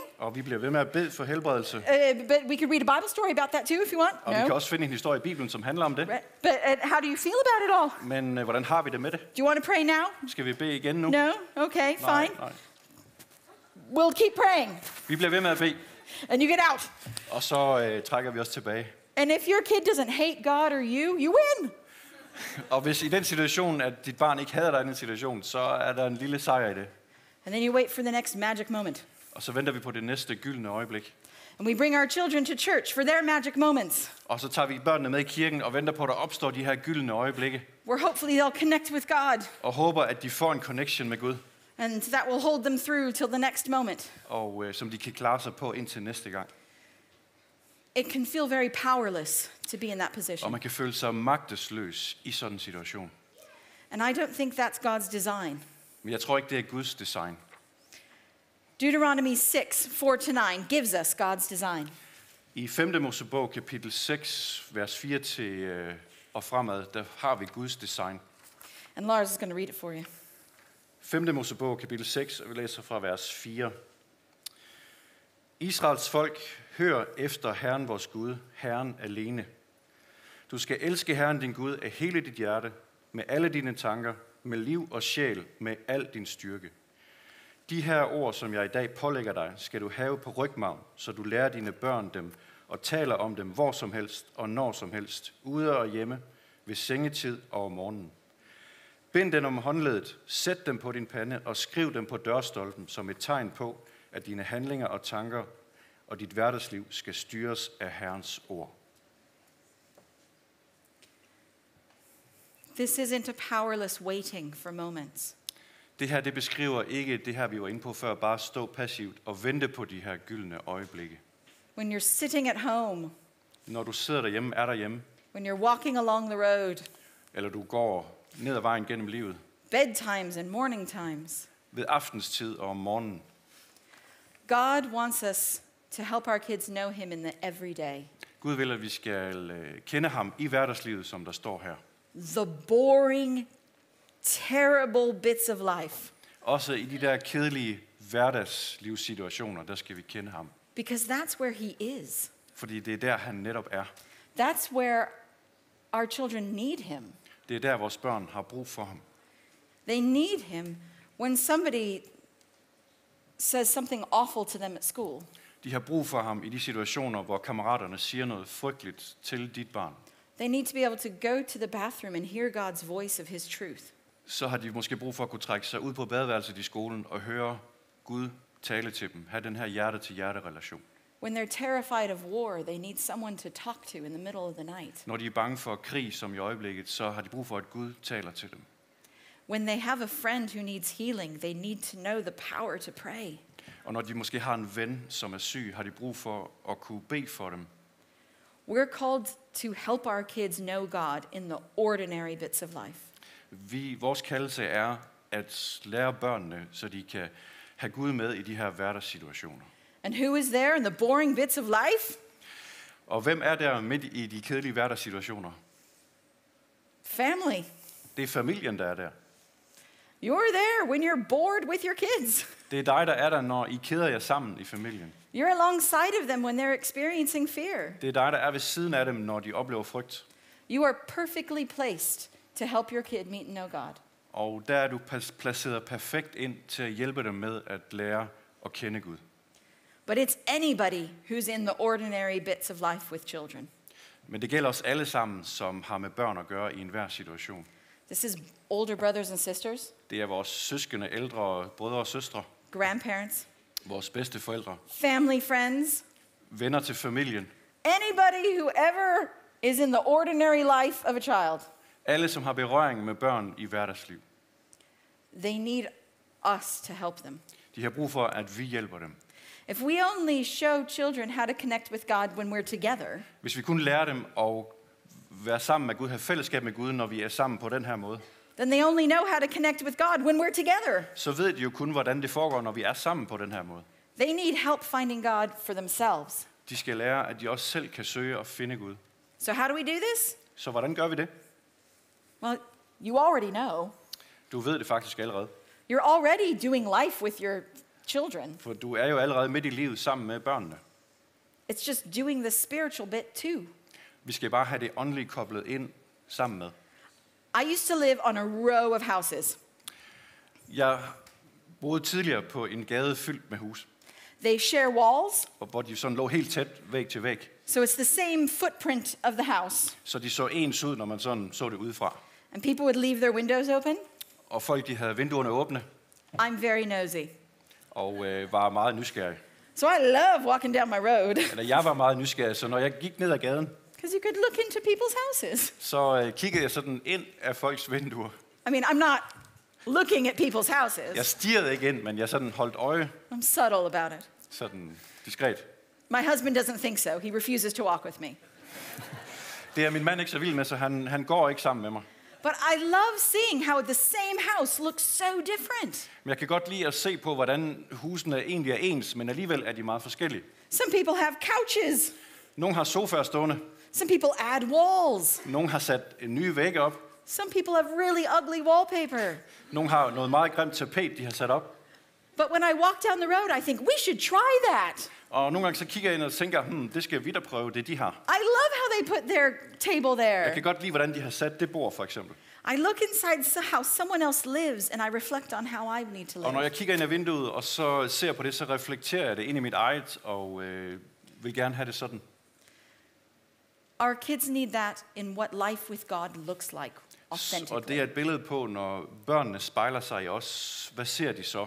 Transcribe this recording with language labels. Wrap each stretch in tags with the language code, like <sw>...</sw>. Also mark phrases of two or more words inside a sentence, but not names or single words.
<da>Og vi bliver ved med at bede for helbredelse.</da> <en>But we could read a Bible story about that too if you want.</en> <da>Og vi kan også finde en historie i Bibelen, som handler om det.</da> <en>Right. But how do you feel about it all?</en> <da>Men hvordan har vi det med det?</da> <en>Do you want to pray now?</en> <da>Skal vi bede igen nu?</da> <en>No? Okay,</en> <da>Nej,</da> <en>fine.</en> <da>nej.</da> <en>We'll keep praying.</en> <da>Vi bliver ved med at bede,</da> <en>And you get out.</en> <da>og så trækker vi os tilbage.</da> <en>And if your kid doesn't hate God or you win.</en> <da>Og hvis i den situation, at dit barn ikke hader dig i den situation, så er der en lille sejr i det.</da> <en>And then you wait for the next magic moment.</en> <da>Og så venter vi på det næste gyldne øjeblik.</da> <en>And we bring our children to church for their magic moments,</en> <da>Og så tager vi børnene med i kirken og venter på, at der opstår de her gyldne øjeblikke.</da> <en>where hopefully they'll connect with God.</en> <da>Og håber, at de får en connection med Gud.</da> <en>And that will hold them through till the next moment.</en> <da>Og som de kan klare sig på indtil næste gang.</da> <en>It can feel very powerless to be in that</en> <da>Og</da> <en>position.</en> <da>man kan føle sig magtesløs i sådan en situation.</da> <en>And I don't think that's God's design.</en> <da>Men jeg tror ikke, det er Guds design.</da> <en>Deuteronomy 6, 4-9 gives us God's design.</en> <da>I Femte Mosebog, kapitel 6, vers 4 til og fremad, der har vi Guds design.</da> <en>And Lars is going to read it for you.</en> <da>Femte Mosebog, kapitel 6, og vi læser fra vers 4. Israels folk, hør efter Herren vores Gud, Herren alene. Du skal elske Herren din Gud af hele dit hjerte, med alle dine tanker, med liv og sjæl, med al din styrke. De her ord, som jeg i dag pålægger dig, skal du have på rygmarven, så du lærer dine børn dem og taler om dem hvor som helst og når som helst, ude og hjemme, ved sengetid og om morgenen. Bind dem om håndledet, sæt dem på din pande og skriv dem på dørstolpen som et tegn på, at dine handlinger og tanker og dit hverdagsliv skal styres af Herrens ord.</da> <en>This isn't a powerless waiting for moments.</en> <da>Det her, det beskriver ikke det her, vi var inde på før, bare stå passivt og vente på de her gyldne øjeblikke.</da> <en>When you're sitting at home,</en> <da>Når du sidder derhjemme, er derhjemme,</da> <en>when you're walking along the road,</en> <da>eller du går ned ad vejen gennem livet,</da> <en>bedtimes and morning times,</en> <da>ved aftenstid og om morgenen.</da> <en>God wants us to help our kids know him in the everyday.</en> <da>Gud vil, at vi skal kende ham i hverdagslivet, som der står her.</da> <en>The boring, terrible bits of life.</en> <da>Også i de der kedelige hverdagslivssituationer, der skal vi kende ham.</da> <en>Because that's where he is.</en> <da>Fordi det er der, han netop er.</da> <en>That's where our children need him.</en> <da>Det er der, vores børn har brug for ham.</da> <en>They need him when somebody says something awful to them at school.</en> <da>De har brug for ham i de situationer, hvor kammeraterne siger noget frygteligt til dit barn.</da> <en>They need to be able to go to the bathroom and hear God's voice of his truth.</en> <da>Så har de måske brug for at kunne trække sig ud på badeværelset i skolen og høre Gud tale til dem. Have den her hjerte-til-hjerte-relation.</da> <en>When they're terrified of war, they need someone to talk to in the middle of the night.</en> <da>Når de er bange for krig, som i øjeblikket, så har de brug for, at Gud taler til dem.</da> <en>When they have a friend who needs healing, they need to know the power to pray.</en> <da>Og når de måske har en ven, som er syg, har de brug for at kunne bede for dem.</da> <en>We're called to help our kids know God in the ordinary bits of life.</en> <da>Vores kaldelse er at lære børnene, så de kan have Gud med i de her hverdagssituationer.</da> <en>And who is there in the boring bits of life?</en> <da>Og hvem er der midt i de kedelige hverdagssituationer?</da> <en>Family.</en> <da>Det er familien, der er der.</da> <en>You're there when you're bored with your kids.</en> <da>Det er dig, der er der, når I keder jer sammen i familien.</da> <en>You're alongside of them when they're experiencing fear.</en> <da>Det er dig, der er ved siden af dem, når de oplever frygt.</da> <en>You are perfectly placed to help your kid meet and know God.</en> <da>Og der er du placeret perfekt ind til at hjælpe dem med at lære at kende Gud.</da> <en>But it's anybody who's in the ordinary bits of life with children.</en> <da>Men det gælder os alle sammen, som har med børn at gøre i enhver situation.</da> <en>This is older brothers and sisters,</en> <da>Det er vores søskende, ældre brødre og søstre,</da> <en>grandparents,</en> <da>vores bedste forældre,</da> <en>family friends,</en> <da>venner til familien,</da> <en>Anybody who ever is in the ordinary life of a child,</en> <da>Alle, som har berøring med børn i hverdagsliv,</da> <en>they need us to help them.</en> <da>de har brug for, at vi hjælper dem.</da> <en>If we only show children how to connect with God when we're together,</en> <da>Hvis vi kun lærer dem at være sammen med Gud, have fællesskab med Gud, når vi er sammen på den her måde,</da> <en>then they only know how to connect with God when we're together.</en> <da>så ved de jo kun, hvordan det foregår, når vi er sammen på den her måde.</da> <en>They need help finding God for themselves.</en> <da>De skal lære, at de også selv kan søge og finde Gud.</da> <en>So how do we do this?</en> <da>Så hvordan gør vi det?</da> <en>Well, you already know.</en> <da>Du ved det faktisk allerede.</da> <en>You're already doing life with your children.</en> <da>For du er jo allerede midt i livet sammen med børnene.</da> <en>It's just doing the spiritual bit too.</en> <da>Vi skal bare have det åndelige koblet ind sammen med.</da> <en>I used to live on a row of houses.</en> <da>Jeg boede tidligere på en gade fyldt med hus,</da> <en>They share walls,</en> <da>hvor de sådan lå helt tæt væg til væg.</da> <en>so it's the same footprint of the house.</en> <da>Så de så ens ud, når man sådan så det udefra.</da> <en>And people would leave their windows open.</en> <da>Og folk, de havde vinduerne åbne</da> <en>I'm very nosy.</en> <da>og var meget nysgerrige.</da> <en>So I love walking down my road</en> <da>Eller jeg var meget nysgerrig, så når jeg gik ned ad gaden,</da> <en>because you could look into people's houses.</en> <da>så kiggede jeg sådan ind af folks vinduer.</da> <en>I mean, I'm not looking at people's</en> <da>Jeg</da> <en>houses.</en> <da>stirrede ikke ind, men jeg sådan holdt øje,</da> <en>I'm subtle about it.</en> <da>sådan diskret.</da> <en>My husband doesn't think so. He refuses to walk with me.</en> <da>Det er min mand ikke så vild med, så han går ikke sammen med mig.</da> <en>But I love seeing how the same house looks so different.</en> <da>Men jeg kan godt lide at se på, hvordan husene egentlig er ens, men alligevel er de meget forskellige.</da> <en>Some people have couches.</en> <da>Nogle har sofaer stående,</da> <en>Some people add walls.</en> <da>nogle har sat en ny væg op,</da> <en>Some people have really ugly wallpaper.</en> <da>nogle har noget meget grimt tapet, de har sat op.</da> <en>But when I walk down the road, I think we should try that.</en> <da>Og nogle gange så kigger jeg ind og tænker, det skal vi da prøve, det de har.</da> <en>I love how they put their table</en> <da>Jeg</da> <en>there.</en> <da>kan godt lide, hvordan de har sat det bord, for eksempel.</da> <en>I look inside how someone else lives, and I reflect on how I need to</en> <da>Og når</da> <en>live.</en> <da>jeg kigger ind ad vinduet, og så ser på det, så reflekterer jeg det ind i mit eget, og vil gerne have det sådan.</da> <en>Our kids need that in what life with God looks like</en> <da>Og det</da> <en>authentically.</en> <da>er et billede på, når børnene spejler sig i os. Hvad ser de så?</da>